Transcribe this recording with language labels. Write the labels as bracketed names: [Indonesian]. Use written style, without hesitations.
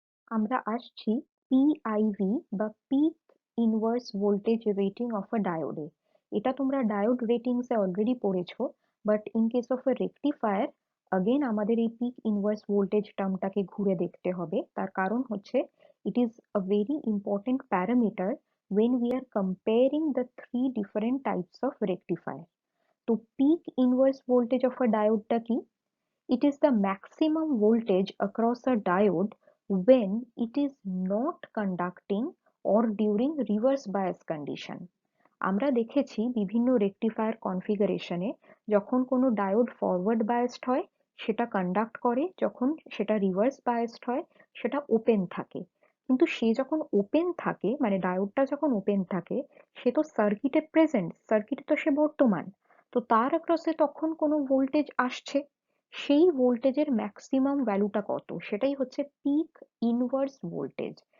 [Bangla] আমরা আসছি পিআইভি বা [English] Peak inverse voltage rating of a ডায়োডে। [Bangla] এটা তোমরা ডায়োড রেটিংসে অলরেডি পড়েছো, [English] but in case of a rectifier again [Bangla] আমাদের এই পিক ইনভার্স ভোল্টেজ টার্মটাকে ঘুরে দেখতে হবে। তার কারণ হচ্ছে [English] It is a very important parameter when we are comparing the three different types of rectifier. [Bangla] তো pick inverse voltage of a ডায়োডটা কি? [English] It is the maximum voltage across a diode when it is not conducting or during reverse bias condition. [Bangla] আমরা দেখেছি বিভিন্ন rectifier কনফিগারেশনে যখন কোনো diode forward biased হয় সেটা conduct করে, যখন সেটা রিভার্স বায়াসড হয় সেটা ওপেন থাকে। কিন্তু সে যখন ওপেন থাকে, মানে ডায়োডটা যখন ওপেন থাকে, সে তো সার্কিটে প্রেজেন্ট, সার্কিটে তো সে বর্তমান, তো তার অ্যাক্রসে তখন কোনো ভোল্টেজ আসছে, সেই ভোল্টেজের ম্যাক্সিমাম ভ্যালুটা কত, সেটাই হচ্ছে পিক ইনভার্স ভোল্টেজ।